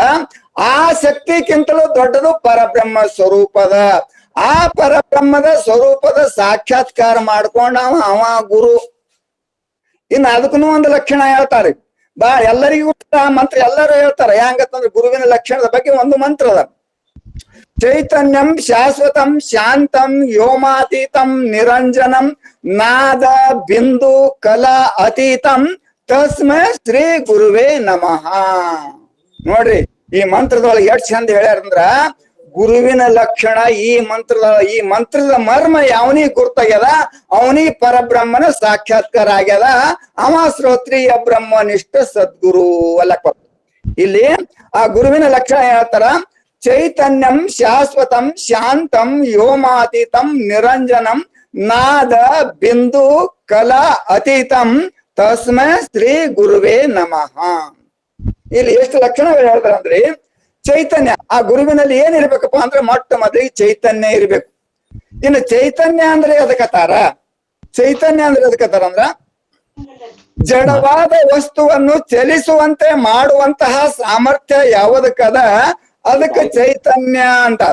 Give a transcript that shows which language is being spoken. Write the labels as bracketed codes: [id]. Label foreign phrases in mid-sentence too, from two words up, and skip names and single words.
[kn] ಆ ಶಕ್ತಿಗಿಂತಲೂ ದೊಡ್ಡದು ಪರಬ್ರಹ್ಮ ಸ್ವರೂಪದ. ಆ ಪರಬ್ರಹ್ಮದ ಸ್ವರೂಪದ ಸಾಕ್ಷಾತ್ಕಾರ ಮಾಡ್ಕೊಂಡ ಅವ ಗುರು. ಇನ್ನು ಅದಕ್ಕೂ ಒಂದು ಲಕ್ಷಣ ಹೇಳ್ತಾರೆ, ಎಲ್ಲರಿಗೂ ಮಂತ್ರ ಎಲ್ಲರೂ ಹೇಳ್ತಾರೆ. ಹೆಂಗತ್ತಂದ್ರೆ ಗುರುವಿನ ಲಕ್ಷಣದ ಬಗ್ಗೆ ಒಂದು ಮಂತ್ರ ಅದ. [sa] ಚೈತನ್ಯಂ ಶಾಶ್ವತಂ ಶಾಂತಂ ವ್ಯೋಮಾತೀತಂ ನಿರಂಜನಂ ನಾದ ಬಿಂದು ಕಲಾ ಅತೀತಂ ತಸ್ಮೈ ಶ್ರೀ ಗುರುವೇ ನಮಃ. [kn] ನೋಡ್ರಿ ಈ ಮಂತ್ರದೊಳಗೆ ಎಷ್ಟು ಚಂದ ಹೇಳ್ಯಾರಂದ್ರ ಗುರುವಿನ ಲಕ್ಷಣ ಈ ಮಂತ್ರದ ಮರ್ಮ ಯಾವನಿಗೆ ಗುರ್ತಾಗ್ಯದ ಅವನಿಗೆ ಪರಬ್ರಹ್ಮನ ಸಾಕ್ಷಾತ್ಕಾರ ಆಗ್ಯದ. ಅವ ಶ್ರೋತ್ರಿಯ ಬ್ರಹ್ಮನಿಷ್ಠ ಸದ್ಗುರು ಅಲ್ಲಕ್ಕ. ಇಲ್ಲಿ ಆ ಗುರುವಿನ ಲಕ್ಷಣ ಹೇಳ್ತಾರ, [sa] ಚೈತನ್ಯಂ ಶಾಶ್ವತಂ ಶಾಂತಂ ವ್ಯೋಮಾತೀತಂ ನಿರಂಜನಂ ನಾದ ಬಿಂದು ಕಲಾ ಅತೀತಂ ತಸ್ಮೈ ಶ್ರೀ ಗುರುವೇ ನಮಃ. [kn] ಇಲ್ಲಿ ಎಷ್ಟು ಲಕ್ಷಣಗಳು ಹೇಳ್ತಾರ ಅಂದ್ರೆ ಚೈತನ್ಯ, ಆ ಗುರುವಿನಲ್ಲಿ ಏನಿರ್ಬೇಕಪ್ಪ ಅಂದ್ರೆ ಮೊಟ್ಟ ಮೊದಲಿಗೆ ಚೈತನ್ಯ ಇರ್ಬೇಕು. ಇನ್ನು ಚೈತನ್ಯ ಅಂದ್ರೆ ಅದಕ್ಕತ್ತಾರ, ಚೈತನ್ಯ ಅಂದ್ರೆ ಅದಕ್ಕತ್ತಾರ ಅಂದ್ರ ಜಡವಾದ ವಸ್ತುವನ್ನು ಚಲಿಸುವಂತೆ ಮಾಡುವಂತಹ ಸಾಮರ್ಥ್ಯ ಯಾವುದಕ್ಕದ ಅದಕ್ಕೆ ಚೈತನ್ಯ ಅಂತಾರ.